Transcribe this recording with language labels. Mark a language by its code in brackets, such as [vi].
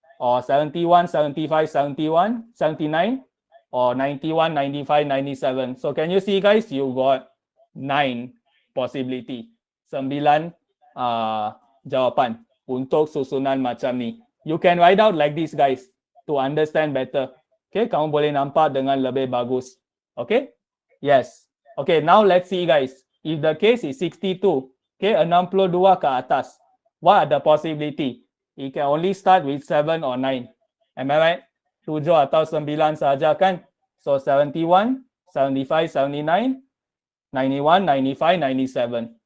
[en] or 71, 75, 71, 79, or 91, 95, 97. So can you see guys, you got 9 possibility. [ms] 9 jawapan untuk susunan macam ni. [en] You can write out like this guys to understand better. [ms] Okay, kamu boleh nampak dengan lebih bagus. [en] Okay, yes. Okay, now let's see guys. If the case is 62, okay, 62 [ms] ke atas, [en] what are the possibility? It can only start with 7 or 9. Am I right? [ms] 7 atau 9 saja kan? [en] So 71, 75, 79, 91, 95, 97.